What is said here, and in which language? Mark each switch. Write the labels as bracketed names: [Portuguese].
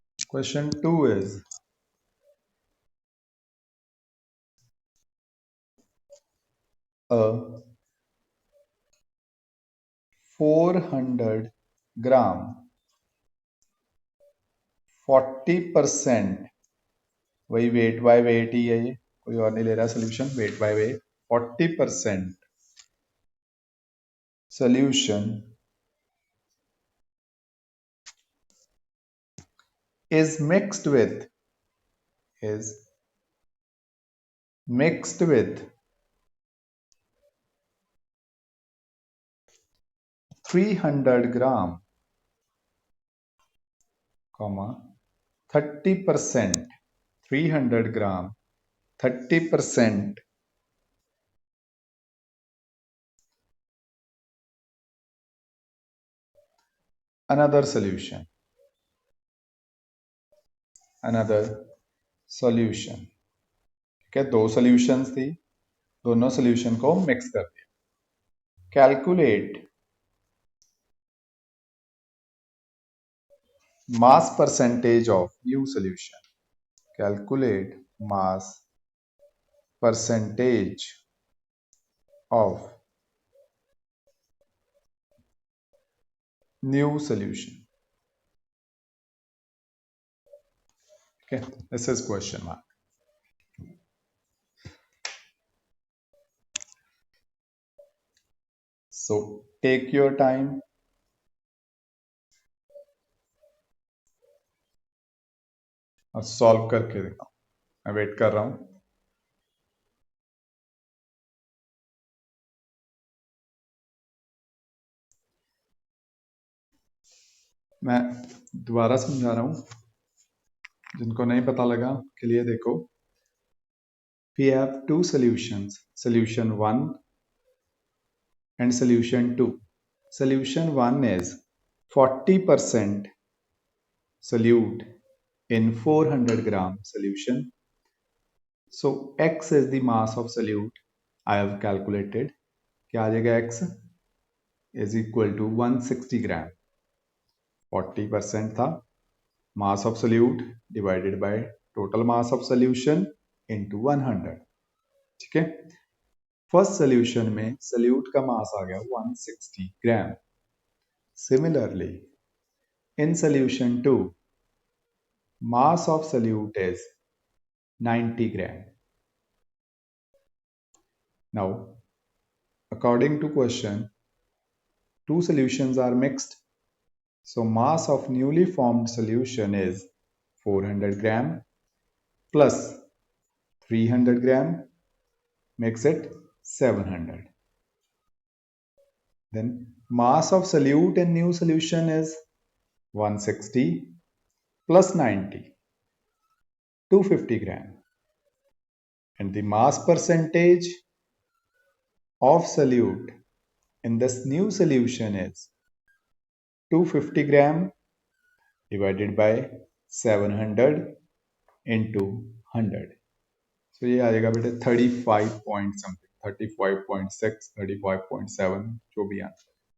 [English] question 2 इज a 400 gram 40%, [Hindi] वही weight by weight ही है, ये कोई और नहीं ले रहा solution. [English] Weight by weight 40% solution is mixed with 300 gram, 30%. 300 gram 30% another solution. [Hindi] ठीक है, दो सॉल्यूशंस थी, दोनों सॉल्यूशन को मिक्स कर दिया. [English] Calculate mass percentage of new solution. कैलकुलेट मास percentage of new solution. Okay, this is question mark. So take your time. [Hindi] और solve करके दिखाओ, मैं वेट कर रहा हूं. मैं दोबारा समझा रहा हूं, जिनको नहीं पता लगा के लिए देखो. [English] We have two solutions, solution 1 and solution 2. Solution 1 is 40% solute in 400 gram solution. So X is the mass of solute. I have calculated. [Hindi] क्या आ जाएगा [English] X is equal to 160 gram. 40% था, mass of solute divided by total mass of solution into 100. [Hindi] ठीक है. [English] first solution [Hindi] में [English] solute [Hindi] का [English] mass [Hindi] आ गया [English] 160 gram. Similarly in solution 2 mass of solute is 90 gram. Now, according to question, two solutions are mixed. So mass of newly formed solution is 400 gram plus 300 gram makes it 700. Then mass of solute in new solution is 160 plus 90, 250 gram. And the mass percentage of solute in this new solution is 250 gram divided by 700 into 100. [Hindi] So ये आ जाएगा बेटे 35 [English] point something, [Hindi] 35.6, 35.7, जो भी answer.